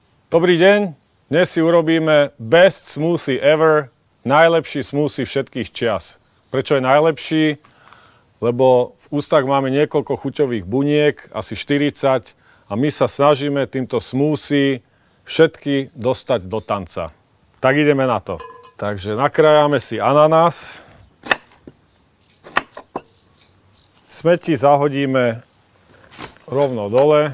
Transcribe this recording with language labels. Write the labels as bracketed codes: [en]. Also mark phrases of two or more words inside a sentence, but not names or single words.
[sk] Dobrý deň, dnes si urobíme [en] best smoothie ever, [sk] najlepší smoothie všetkých čias. Prečo je najlepší? Lebo v ústach máme niekoľko chuťových buniek, asi 40, a my sa snažíme týmto smoothie všetky dostať do tanca. Tak ideme na to. Takže nakrájame si ananás. Smeti zahodíme rovno dole.